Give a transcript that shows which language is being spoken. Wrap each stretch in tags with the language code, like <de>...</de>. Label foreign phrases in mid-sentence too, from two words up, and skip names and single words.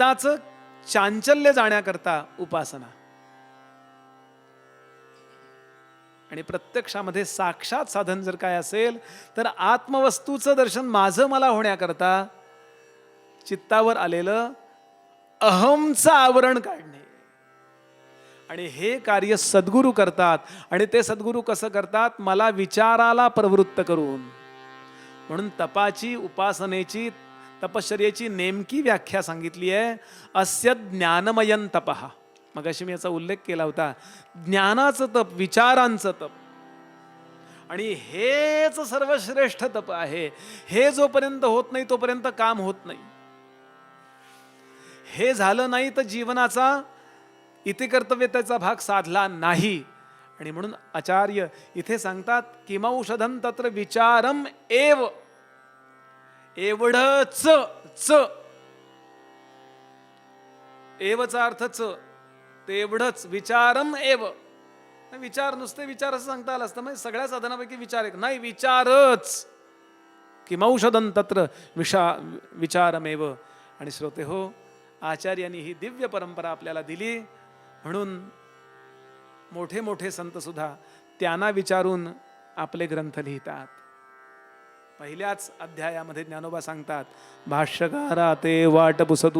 <mr>चित्ताचं चांचल्य जाण्याकरता उपासना. आणि प्रत्यक्षामध्ये साक्षात साधन जर काय असेल तर आत्मवस्तूचं दर्शन माझं मला होण्याकरता चित्तावर आलेलं अहमचं आवरण काढणे. आणि हे कार्य सद्गुरू करतात. आणि ते सद्गुरू कसं करतात? मला विचाराला प्रवृत्त करून. म्हणून तपाची, उपासनेची, तपश्चर्येची नेमकी व्याख्या सांगितली आहे.</mr> <sa>अस्य ज्ञानमयं तपः.</sa> <mr>मगाशी मी याचा उल्लेख केला होता. ज्ञानाचं तप, विचारांचं तप. आणि हेच सर्वश्रेष्ठ तप आहे. हे जोपर्यंत होत नाही तोपर्यंत काम होत नाही. हे झालं नाही तर जीवनाचा इति कर्तव्यतेचा भाग साधला नाही. आणि म्हणून आचार्य इथे सांगतात</mr> <sa>किमौषधं तत्र विचारम एव.</sa> <mr>एवढंच च, एवचा अर्थ च, तेवढंच.</mr> <sa>विचारम एव.</sa> <mr>विचार नुसते विचार असं सांगता आलं असतं. म्हणजे सगळ्या साधनापैकी विचार एक नाही, विचारच.</mr> <sa>किमौषधं तत्र विचारमेव.</sa> <mr>आणि श्रोते हो, आचार्यांनी ही दिव्य परंपरा आपल्याला दिली. म्हणून मोठे मोठे संत सुद्धा त्यांना विचारून आपले ग्रंथ लिहितात. पहिल्याच अध्यायामध्ये ज्ञानोबा सांगतात, भाष्यकारा ते वाट पुसतू.</mr>